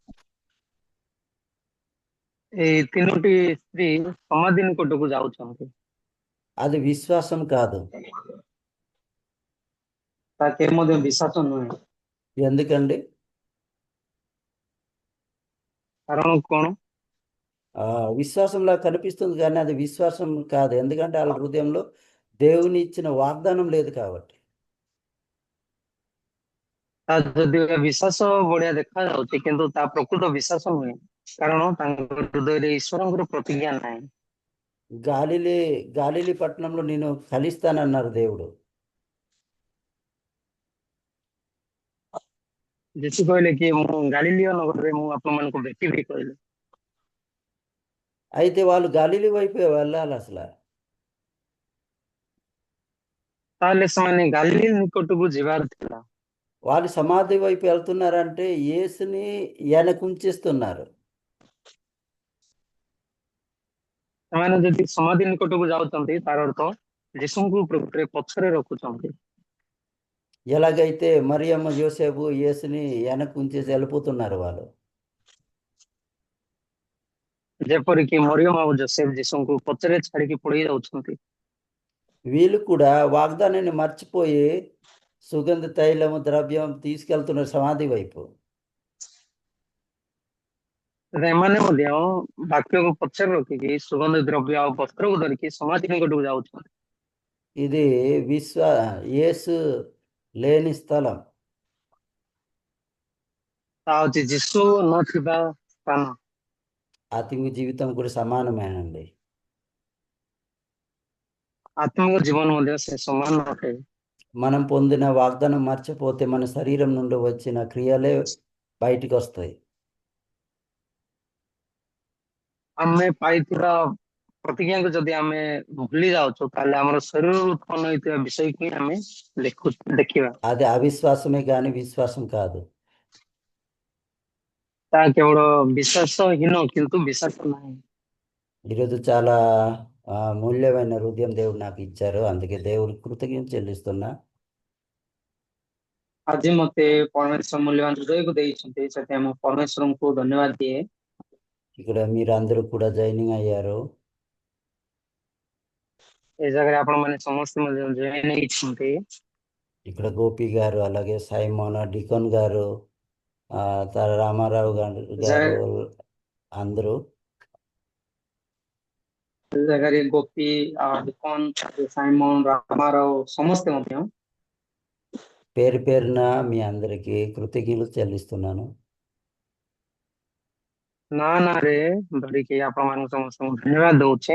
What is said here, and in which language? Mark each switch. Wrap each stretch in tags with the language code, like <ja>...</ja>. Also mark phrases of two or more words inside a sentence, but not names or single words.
<or>ଏଇ ତିନୋଟି ସ୍ତ୍ରୀ ସମାଧି ନିକଟକୁ ଯାଉଛନ୍ତି।</or> <te>అది విశ్వాసం కాదు.</te> <or>ତା କେବେ ମଧ୍ୟ ବିଶ୍ୱାସ ନୁହେଁ।</or> <te>ఎందుకండి?</te> <or>କାରଣ କଣ?</or> <te>విశ్వాసంలా కనిపిస్తుంది కానీ అది విశ్వాసం కాదు. ఎందుకంటే వాళ్ళ హృదయంలో దేవుని ఇచ్చిన వాగ్దానం లేదు కాబట్టి.</te> <or>ତା ଯଦିଓ ବିଶ୍ୱାସ ଭଳିଆ ଦେଖାଯାଉଛି କିନ୍ତୁ ତା ପ୍ରକୃତ ବିଶ୍ୱାସ ନୁହେଁ, କାରଣ ତାଙ୍କ ହୃଦୟରେ ଈଶ୍ୱରଙ୍କର ପ୍ରତିଜ୍ଞା ନାହିଁ।</or> <te>గాలిలీ పట్టణంలో నేను కలుస్తానన్నారు దేవుడు.</te> <or>ଯୀଶୁ କହିଲେ କି ମୁଁ ଗାଲିଲିୟ ନଗରରେ ମୁଁ ଆପଣମାନଙ୍କୁ ଭେଟିବି କହିଲେ।</or> <te>అయితే వాళ్ళు గాలిలీ వైపే వెళ్ళాలి అసలు.</te> <or>ତାହେଲେ ସେମାନେ ଗାଲିଲି ନିକଟକୁ ଯିବାର ଥିଲା।</or> <te>వాళ్ళు సమాధి వైపు వెళ్తున్నారంటే యేసుని వెనకుంచేస్తున్నారు.</te> <or>ସେମାନେ ଯଦି ସମାଧି ନିକଟକୁ ଯାଉଛନ୍ତି ତାର ଅର୍ଥ ଯୀଶୁଙ୍କୁ ପ୍ରକୃତରେ ପଛରେ ରଖୁଛନ୍ତି।</or> <te>ఎలాగైతే మరియమ్మ యోసేపు యేసుని వెనకుంచేసి వెళ్ళిపోతున్నారు వాళ్ళు.</te> <or>ଯେପରିକି ମରିୟମ ଆଉ ଯୋସେଫ ଯୀଶୁଙ୍କୁ ପଛରେ ଛାଡିକି ପଳେଇ ଯାଉଛନ୍ତି।</or> <te>వీళ్ళు కూడా వాగ్దానాన్ని మర్చిపోయి సుగంధ తైలము ద్రవ్యం తీసుకెళ్తున్నారు సమాధి వైపు.</te> <or>ଏମାନେ ମଧ୍ୟ ବାକ୍ୟକୁ ପଛରେ ରଖିକି ସୁଗନ୍ଧ ଦ୍ରବ୍ୟ ଆଉ ବସ୍ତ୍ରକୁ ଧରିକି ସମାଧି ନିକଟକୁ ଯାଉଛନ୍ତି।</or> <te>ఇది యేసు లేని స్థలం.</te> <or>ତା ହଉଛି ଯୀଶୁ ନଥିବା ସ୍ଥାନ।</or> <te>ఆత్మీయ జీవితం కూడా సమానమేనండి.</te> <or>ఆత్మిక జీవନ ମଧ୍ୟ ସେ ସମାନ ଅଟେ।</or> <te>మనం పొందిన వాగ్దానం మర్చిపోతే మన శరీరం నుండి వచ్చిన క్రియలే బయటికి వస్తాయి.</te> <or>ଆମେ ପାଇଥିବା ପ୍ରତିଜ୍ଞାକୁ ଯଦି ଆମେ ଭୁଲି ଯାଉଛୁ ତାହେଲେ ଆମର ଶରୀରରୁ ଉତ୍ପନ୍ନ ହୋଇଥିବା ବିଷୟକୁ ହିଁ ଆମେ ଦେଖିବା।</or> <te>అది అవిశ్వాసమే కానీ విశ్వాసం కాదు.</te> <or>ତାହା କେବଳ ବିଶ୍ୱାସହୀନ କିନ୍ତୁ ବିଶ୍ୱାସ ନାହିଁ।</or> <te>ఈరోజు చాలా మూల్యమైన హృదయం దేవుడు నాకు ఇచ్చారు. అందుకే దేవుడికి కృతజ్ఞత చెల్లిస్తున్నా.</te> <or>ଆଜି ମତେ ପରମେଶ୍ୱର ମୂଲ୍ୟବାନ ହୃଦୟକୁ ଦେଇଛନ୍ତି, ସେଥିପାଇଁ ମୁଁ ପରମେଶ୍ୱରଙ୍କୁ ଧନ୍ୟବାଦ ଦିଏ।</or> <te>ఇక్కడ మీరు అందరూ కూడా జాయినింగ్ అయ్యారు.</te> <or>ఏ ଜାଗାରେ ଆପଣ ମାନେ ସମସ୍ତେ ମଧ୍ୟ ଜଏନ୍ ହେଇଛନ୍ତି।</or> <te>ఇక్కడ గోపి గారు, అలాగే సైమోన్ డికోన్ గారు, రామారావు గారు అందరూ.</te> <or>ଏ ଜାଗାରେ ଗୋପୀ, ଡିକନ, ସାଇମନ, ରାମାରାవు ସମସ୍ତେ ମଧ୍ୟ</or> <te>పేరు పేరున మీ అందరికీ కృతజ్ఞతలు చెల్లిస్తున్నాను.</te> <or>ନା ନାଁରେ ଧରିକି ଆପଣମାନଙ୍କୁ ସମସ୍ତଙ୍କୁ ଧନ୍ୟବାଦ ଦଉଛେ।</or>